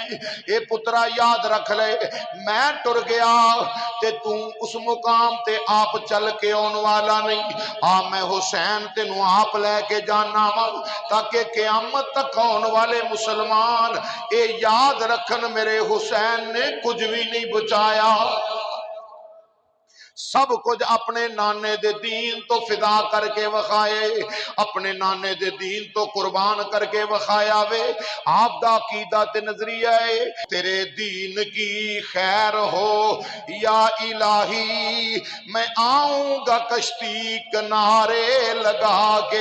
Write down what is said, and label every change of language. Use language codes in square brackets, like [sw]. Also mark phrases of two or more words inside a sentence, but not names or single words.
[pa] اے پترا یاد رکھ لے میں ٹر گیا تے تو اس مقام تے آپ چل کے آنے والا نہیں، آ میں حسین تینوں آپ لیکے جانا وا، تاکہ قیامت تک آنے والے مسلمان اے یاد رکھن میرے حسین نے کچھ بھی نہیں بچایا. سب کچھ اپنے نانے دے دین تو فدا کر کے وکھائے، اپنے نانے دے دین تو قربان کر کے وکھایا وے۔ آپ دا عقیدہ تے نظریہ ہے [ur] تیرے دین کی خیر ہو یا الہی، میں آؤں گا کشتی کنارے لگا کے۔